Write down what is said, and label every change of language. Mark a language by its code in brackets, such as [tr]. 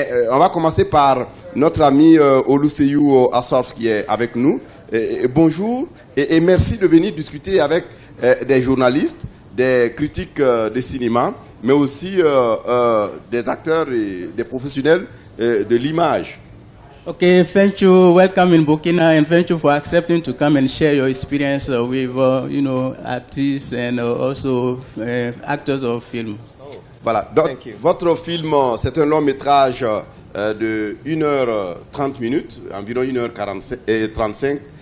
[fr] On va commencer par notre ami Oluseyu Assof qui est avec nous. Bonjour et merci de venir discuter avec des journalistes, des critiques de cinéma, mais aussi des acteurs et des professionnels de l'image. [en] Okay, thank you. Welcome in Burkina, and thank you for accepting to come and share your experience with, artists and also actors of film. [fr] Voilà. Donc, votre film, c'est un long métrage de 1h30 minutes, environ 1h35.